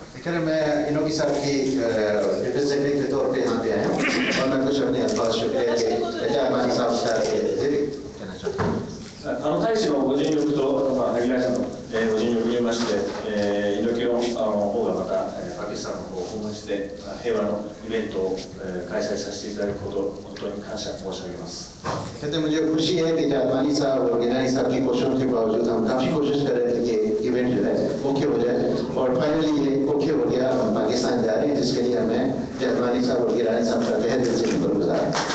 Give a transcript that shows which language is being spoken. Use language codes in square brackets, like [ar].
[ur] خیر میں انوگی صاحب کی ریپرزینٹیو کے طور پہ یہاں پہ آیا ہوں اور میں کچھ اپنے الفاظ شکریہ کے جامعہ صاحب کا کہنا چاہتا ہوں. [ja] 大使のご尽力と、萩谷さんのご尽力によりまして、猪木の方がまたパキスタンの方を訪問して平和のイベントを開催させていただくことを本当に感謝申し上げます。 [ur] کہتے ہیں مجھے خوشی ہے کہ جادوانی صاحب اور گیلانی صاحب کی کوششوں کے باوجود ہم کافی کوشش کر رہے تھے کہ ایونٹ جو ہے اوکے ہو جائے اور فائنلی یہ اوکے ہو گیا. ہم پاکستان جا رہے ہیں جس کے لیے ہمیں جادوانی صاحب اور گیلانی صاحب کا تہہ دل سے شکر گزار ہیں.